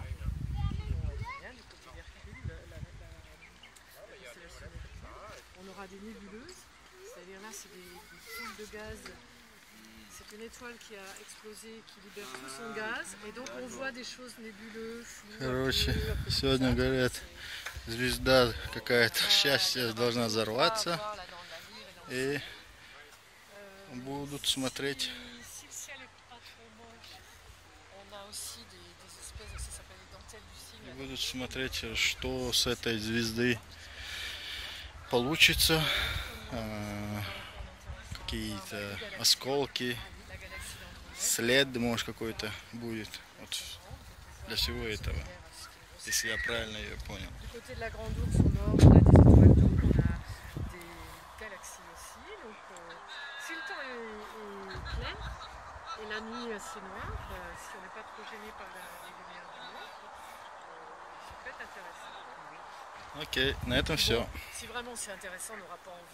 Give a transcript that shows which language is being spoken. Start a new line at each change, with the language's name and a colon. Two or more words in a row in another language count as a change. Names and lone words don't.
French: Bien, du côté d'Hercule, la constellation d'Hercule. On aura des nébuleuses, c'est-à-dire là c'est des boules de gaz. C'est une étoile qui a explosé, qui libère tout son gaz, et donc on voit des choses nébuleuses.
Russian: Короче, сегодня говорят, звезда какая-то счастье должна взорваться, и будут смотреть. Будут смотреть, что с этой звезды получится. Какие-то осколки, след, может, какой-то будет вот для всего этого, если я правильно ее понял.
French: Du côté de la Grande Ourse au nord, on a des étoiles d'eau, on a des galaxies aussi. Donc, si le temps est clair et la nuit assez noire, si on n'est pas trop gêné par les lumières du jour, ça peut être intéressant.
Russian: Окей, на этом все.
French: Si vraiment c'est intéressant, on n'aura pas envie.